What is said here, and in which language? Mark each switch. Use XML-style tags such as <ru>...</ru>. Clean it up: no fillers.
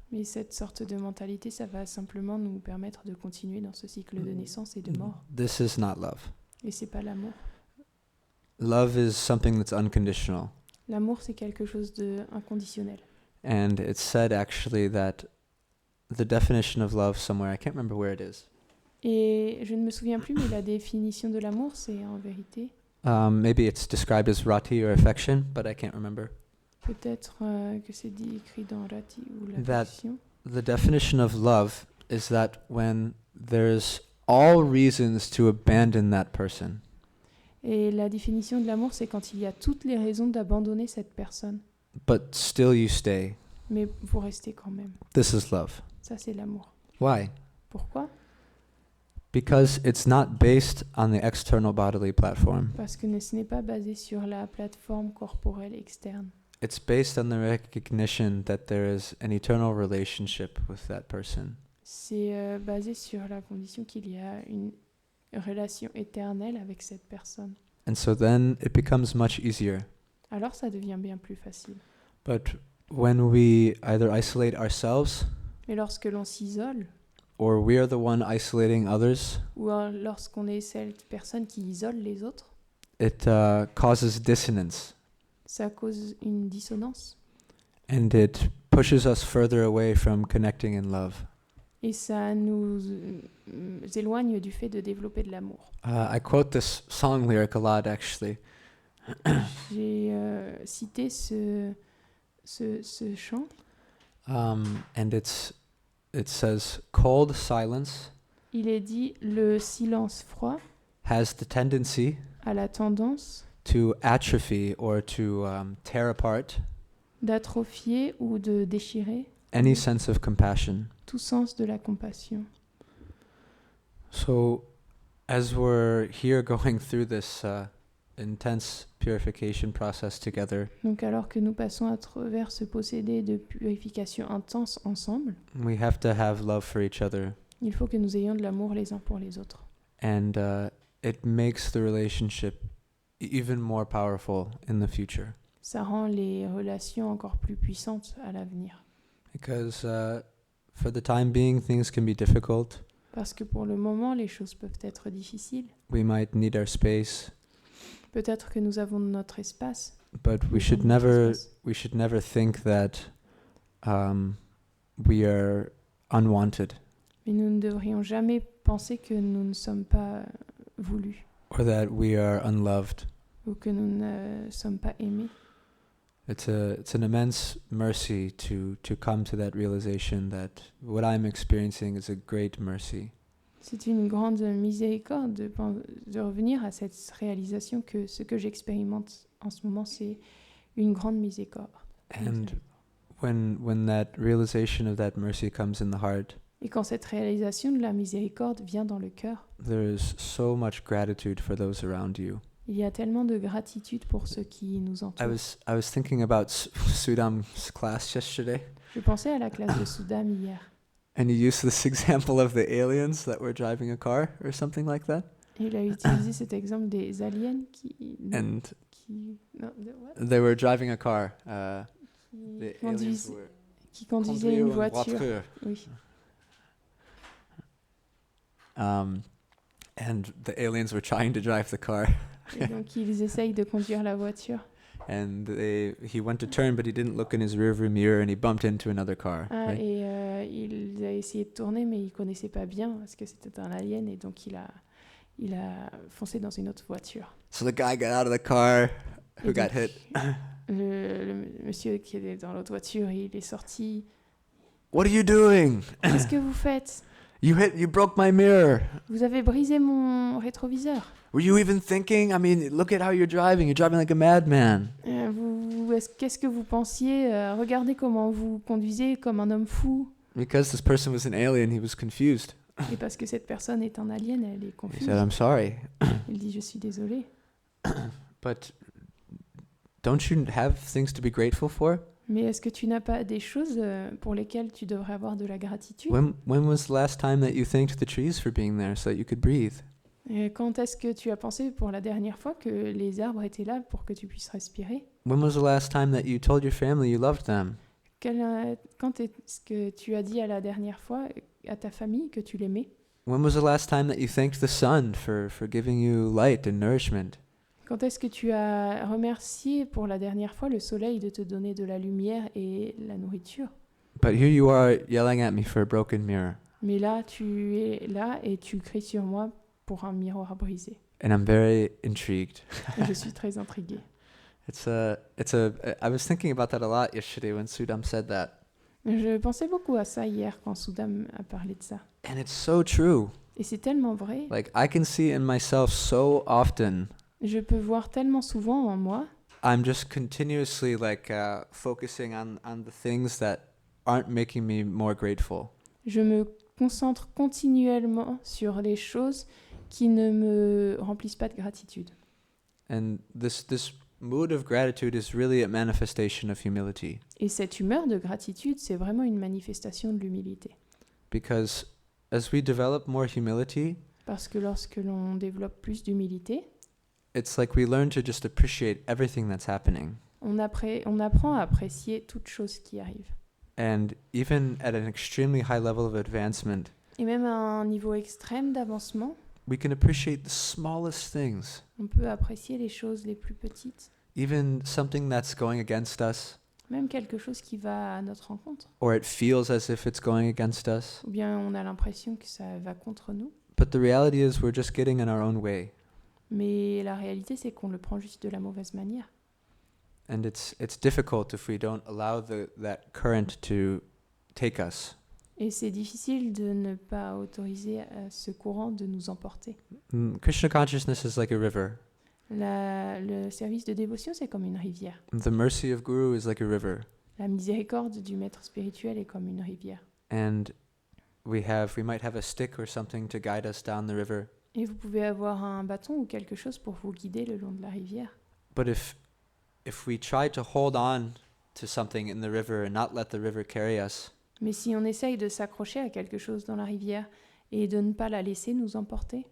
<fr>Mais cette sorte de mentalité, ça va simplement nous permettre de continuer dans ce cycle de naissance et de mort.</fr> <en>This is not love.</en> <fr>Et c'est pas l'amour.</fr> <en>Love is something that's unconditional.</en> <fr>L'amour, c'est quelque chose de inconditionnel.</fr> <en>And it's said actually that the definition of love somewhere, I can't remember where it is.</en> <fr>Et je ne me souviens plus, mais la définition de l'amour, c'est en vérité...</fr> <en>Maybe it's described as rati or affection, but I can't remember.</en> <fr>Peut-être que c'est dit écrit dans Rati ou</fr> <en>That</en> <fr>l'affection.</fr> <en>the definition of love is that when there's all reasons to abandon that person,</en> <fr>Et la définition de l'amour, c'est quand il y a toutes les raisons d'abandonner cette personne.</fr> <en>but still you stay.</en> <fr>Mais vous restez quand même.</fr> <en>This is love.</en> <fr>Ça, c'est l'amour.</fr> <en>Why?</en> <fr>Pourquoi ?</fr> <en>Because it's not based on the external bodily platform.</en> <fr>Parce que ce n'est pas basé sur la plateforme corporelle externe.</fr> <en>It's based on the recognition that there is an eternal relationship with that person.</en> <fr>C'est basé sur la condition qu'il y a une relation éternelle avec cette personne.</fr> <en>And so then it becomes much easier.</en> <fr>Alors ça devient bien plus facile.</fr> <en>But when we either isolate ourselves</en> <fr>Mais lorsque l'on s'isole,</fr> <en>or we are the one isolating others,</en> <fr>ou lorsqu'on est cette personne qui isole les autres,</fr> <en>it causes dissonance.</en> <fr>ça cause une dissonance.</fr> <en>And it pushes us further away from connecting in love.</en> <fr>Et ça nous éloigne du fait de développer de l'amour.</fr> <en>I quote this song lyric a lot, actually.</en> <fr>J'ai cité ce chant.</fr> <en>And it says, cold silence</en> <fr>Il est dit le silence froid</fr> <en>has the tendency</en> <fr>a la tendance</fr> <en>to atrophy or to tear apart</en> <fr>d'atrophier ou de déchirer</fr> <en>any sense of compassion.</en> <fr>tout sens de la compassion.</fr> <en>So, as we're here going through this intense purification process together,</en> <fr>Donc alors que nous passons à travers ce procédé de purification intense ensemble,</fr> <en>we have to have love for each other.</en> <fr>il faut que nous ayons de l'amour les uns pour les autres.</fr> <en>And it makes the relationship even more powerful in the future.</en> <fr>Ça rend les relations encore plus puissantes à l'avenir.</fr> <en>Because for the time being, things can be difficult.</en> <fr>Parce que pour le moment, les choses peuvent être difficiles.</fr> <en>We might need our space,</en> <fr>Peut-être que nous avons notre espace.</fr> <en>but we</en> <fr>Nous</fr> <en>should</en> <fr>avons notre</fr> <en>never</en> <fr>espace.</fr> <en>think that we are unwanted</en> <fr>Mais nous ne devrions jamais penser que nous ne sommes pas voulus</fr> <en>or that we are unloved.</en> <fr>ou que nous ne sommes pas aimés.</fr> <en>It's an immense mercy to come to that realization that what I'm experiencing is a great mercy.</en> <fr>C'est une grande miséricorde de revenir à cette réalisation que ce que j'expérimente en ce moment, c'est une grande miséricorde.</fr> <en>And when that realization of that mercy comes in the heart,</en> <fr>Et quand cette réalisation de la miséricorde vient dans le cœur,</fr> <en>there is so much gratitude for those around you.</en> <fr>il y a tellement de gratitude pour ceux qui nous</fr> <en>I</en> <fr>entourent.</fr> <en>was thinking about Sudam's class yesterday,</en> <fr>Je pensais à la classe de Soudam hier.</fr> <en>and he used this example of the aliens that were driving a car or something like that.</en> <fr>Et il a utilisé cet exemple des aliens</fr> <en>And</en> <fr>non,</fr> <en>what? they were driving a car. The</en> <fr>Conduisent-</fr> <en>aliens were</en> <fr>qui conduisaient une conduire voiture. Oui.</fr> <en>And the aliens were trying to drive the car,</en> <fr>Et donc ils essayent de conduire la voiture.</fr> <en>and he went to turn, but he didn't look in his rearview mirror, and he bumped into another car. Ah, Right?</en> <fr>et il a essayé de tourner, mais il connaissait pas bien parce que c'était un alien, et donc il il a foncé dans une autre voiture.</fr> <en>So the guy got out of the car</en> <fr>Et</fr> <en>who got</en> <fr>donc,</fr> <en>hit.</en> <fr>le monsieur qui était dans l'autre voiture, il est sorti.</fr> <en>What are you doing?</en> <fr>Qu'est-ce que vous faites?</fr> <en>You broke my mirror.</en> <fr>Vous avez brisé mon rétroviseur.</fr> <en>Were you even thinking? I mean, look at how you're driving. You're driving like a madman.</en> <fr>Qu'est-ce que vous pensiez? Regardez comment vous conduisez comme un homme fou.</fr> <en>Because this person was an alien, he was confused.</en> <fr>Et parce que cette personne est un alien, elle est</fr> <en>He</en> <fr>confuse.</fr> <en>said, I'm sorry.</en> <fr>Il dit, je suis désolé.</fr> <en>But don't you have things to be grateful for?</en> <fr>Mais est-ce que tu n'as pas des choses pour lesquelles tu devrais avoir de la gratitude?</fr> <en>When was the last time that you thanked the trees for being there so that you could breathe?</en> <fr>Et quand est-ce que tu as pensé pour la dernière fois que les arbres étaient là pour que tu puisses respirer?</fr> <en>When was the last time that you told your family you loved them?</en> <fr>Quand est-ce que tu as dit à la dernière fois à ta famille que tu l'aimais?</fr> <en>When was the last time that you thanked the sun for giving you light and nourishment?</en> <fr>Quand est-ce que tu as remercié pour la dernière fois le soleil de te donner de la lumière et la nourriture?</fr> <en>But here you are yelling at me for a broken mirror.</en> <fr>Mais là, tu es là et tu cries sur moi pour un miroir brisé.</fr> <en>And I'm very intrigued.</en> <fr>Et je suis très intriguée.</fr> <en>I was thinking about that a lot yesterday when Sudam said that.</en> <fr>Je pensais beaucoup à ça hier quand Soudam a parlé de ça.</fr> <en>And it's so true.</en> <fr>Et c'est tellement vrai.</fr> <en>Like I can see in myself so often.</en> <fr>Je peux voir tellement souvent en moi.</fr> <en>I'm just continuously focusing on the things that aren't making me more grateful.</en> <fr>Je me concentre continuellement sur les choses qui ne me remplissent pas de gratitude.</fr> <en>And this mood of gratitude is really a manifestation of humility.</en> <fr>Et cette humeur de gratitude, c'est vraiment une manifestation de l'humilité.</fr> <en>Because as we develop more humility,</en> <fr>Parce que lorsque l'on développe plus d'humilité,</fr> <en>it's like we learn to just appreciate everything that's happening.</en> <fr>on apprend à apprécier toute chose qui arrive.</fr> <en>And even at an extremely high level of advancement,</en> <fr>Et même à un niveau extrême d'avancement,</fr> <en>we can appreciate the smallest things.</en> <fr>on peut apprécier les choses les plus petites,</fr> <en>Even something that's going against us,</en> <fr>même quelque chose qui va à notre rencontre.</fr> <en>or it feels as if it's going against us.</en> <fr>Ou bien on a l'impression que ça va contre nous.</fr> <en>But the reality is we're just getting in our own way.</en> <fr>Mais la réalité, c'est qu'on le prend juste de la mauvaise manière.</fr> <en>And it's difficult if we don't allow that current to take us.</en> <fr>Et c'est difficile de ne pas autoriser ce courant de nous emporter.</fr> <en>Krishna consciousness is like a river.</en> <fr>Le service de dévotion, c'est comme une rivière.</fr> <en>The mercy of Guru is like a river.</en> <fr>La miséricorde du maître spirituel est comme une rivière.</fr> <en>And we might have a stick or something to guide us down the river.</en> <fr>Et vous pouvez avoir un bâton ou quelque chose pour vous guider le long de la rivière.</fr> <en>But if we try to hold on to something in the river and not let the river carry us,</en> <fr>Mais si on essaye de s'accrocher à quelque chose dans la rivière et de ne pas la laisser nous emporter,</fr>